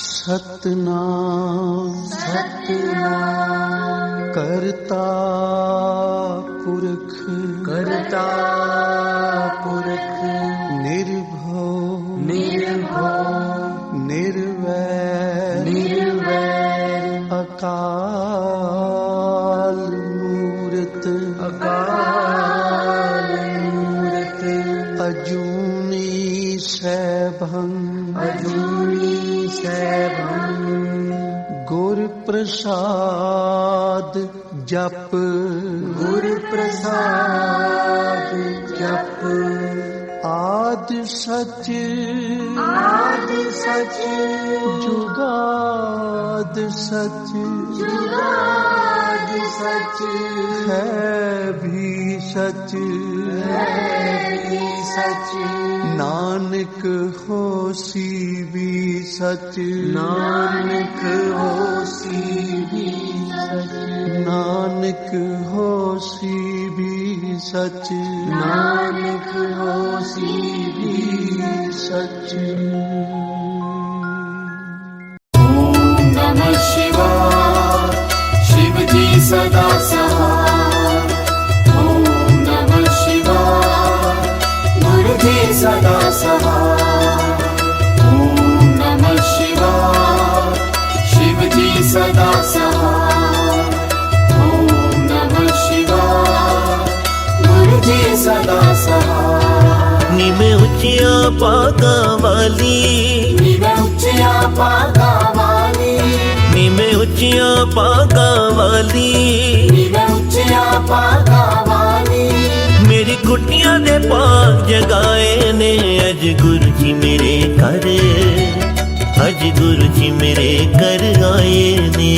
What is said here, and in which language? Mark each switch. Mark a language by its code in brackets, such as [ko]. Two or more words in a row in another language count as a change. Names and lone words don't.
[pa] सतनाम सतनाम ਕਰਤਾ ਪੁਰਖ ਕਰਤਾ ਪੁਰਖ निर्भव निर्भव निर्वैर निर्वैर ਅਕਾਲ ਮੂਰਤ ਅਕਾਲ ਮੂਰਤ ਅਜੂਨੀ ਸੈਭੰ ਅਜੂਨੀ ਸੈਭੰ ਗੁਰ ਪ੍ਰਸਾਦ ਜਪ ਗੁਰ ਪ੍ਰਸਾਦ ਜਪ ਆਦ ਸਚ ਜੁਗਾਦ ਸਚ ਜੁਗਾਦ ਸਚ ਹੈ ਭੀ ਸਚ सच ਨਾਨਕ ਹੋਸੀ ਭੀ ਸਚ ਨਾਨਕ ਹੋਸੀ ਭੀ ਸਚ ਨਾਨਕ ਹੋਸੀ ਭੀ ਸਚ ਨਾਨਕ ਹੋਸੀ ਭੀ सच [hi] ओम नमः शिवाय शिव जी सदा सहाय ओम नमः शिवाय गुरु जी सदा सहाय ओम नमः शिवाय शिव जी सदा सहाय ओम नमः शिवाय गुरु जी सदा सहाय [pa] ਨੀਵੇ ਉੱਚਿਆ ਪਾਗਾ ਵਾਲੀ ਨੀਵੇ ਉੱਚਿਆ ਪਾਗਾ ਵਾਲੀ ਨੀਵੇ ਉੱਚਿਆ ਪਾਗਾ ਵਾਲੀ ਨੀਵੇ ਉੱਚਿਆ ਪਾਗਾ ਵਾਲੀ ਮੇਰੀ ਕੁਟੀਆ ਦੇ ਪਾਗ ਜਗਾਏ ਨੇ ਅੱਜ ਗੁਰੂ ਜੀ ਮੇਰੇ ਘਰ ਅੱਜ ਗੁਰੂ ਜੀ ਮੇਰੇ ਘਰ ਆਏ ਨੇ